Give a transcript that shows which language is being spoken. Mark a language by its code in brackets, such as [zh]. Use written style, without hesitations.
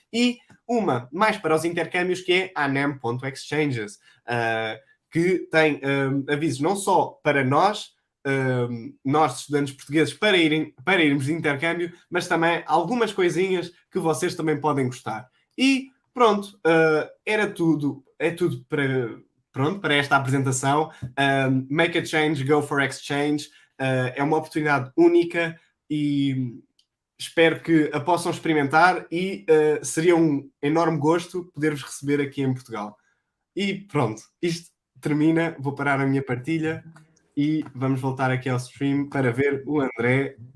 [pt] E uma mais para os intercâmbios, que é anem.exchanges, que tem avisos não só para nós estudantes portugueses, para irmos de intercâmbio, mas também algumas coisinhas que vocês também podem gostar. E pronto, é tudo para esta apresentação. [en] Make a change, go for exchange. [pt] É uma oportunidade única e espero que a possam experimentar e seria um enorme gosto poder-vos receber aqui em Portugal. E pronto, isto termina, vou parar a minha partilha e vamos voltar aqui ao stream para ver o André.